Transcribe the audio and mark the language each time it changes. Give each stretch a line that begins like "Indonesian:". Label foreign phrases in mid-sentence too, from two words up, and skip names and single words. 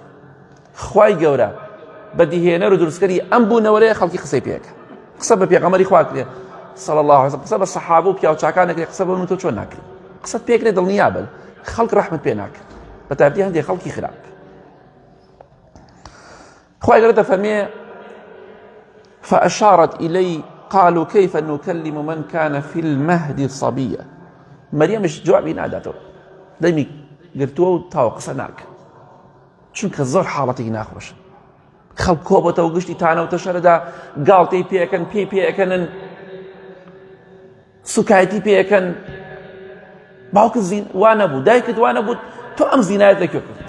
Central Kurdish: خوای گەورە بەدیهێنەر و دروستکەری ئەم بوونەوەرەیە خەڵکی قسەی پێکە، قسە بە پێغەمبەری خوا کرێ
Arabic: صلی الله علیه و سلم،
Central Kurdish: قسە بە سەحابە و پیاو چاکان نەکرێ، قسە بە من تۆ چۆن ناکرێ؟ قسەت پێکرێ دڵنیا بن، خەڵک ڕەحمت پێ ناکرد، بە تایبەتی هەندێک خەڵکی خراپ. خوای گەورە دەفەرمێ
Arabic: فأشارت إليه قالوا كيف نكلم من كان في المهد صبيا.
Central Kurdish: مەریەمش جوابی ناداتەوە، دەمی گرتووە و تاوە قسە ناکە، چونکە زۆر حاڵەتێکی ناخۆشە. خەڵک کۆبەتەوە گشتی تانەوتە شەرەدا گاڵتەی پێەکەن، پێی پێەکەنن، سوکایەتی پێەکەن. باوکت وا نەبوو، دایکت وا نەبوو، تۆ ئەم زینایەت لەکوێ کرد؟